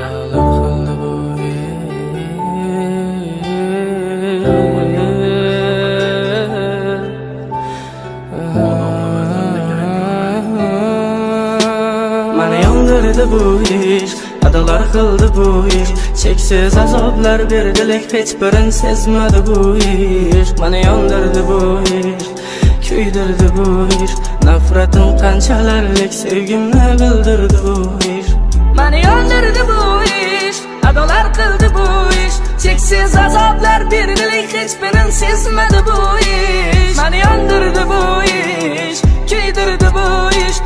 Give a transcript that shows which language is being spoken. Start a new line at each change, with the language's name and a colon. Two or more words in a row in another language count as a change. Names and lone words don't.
Azerbaijani: Nələr qıldı bu Məni yandırdı bu iş. Adalar qıldı bu iş. Çeksiz azablar verdilik, heç birin sezmədi bu iş. Məni yandırdı bu iş. Küydürdü bu iş.
Uzbek: Nefretin qanchalarlik sevgimni bildirdi bu ish. Meni yandırdı bu ish. Adalar qildi bu ish. Cheksiz azoblar berdilik, hech birin sezmadi bu ish. Meni yandırdı bu ish. Kuydirdi bu ish.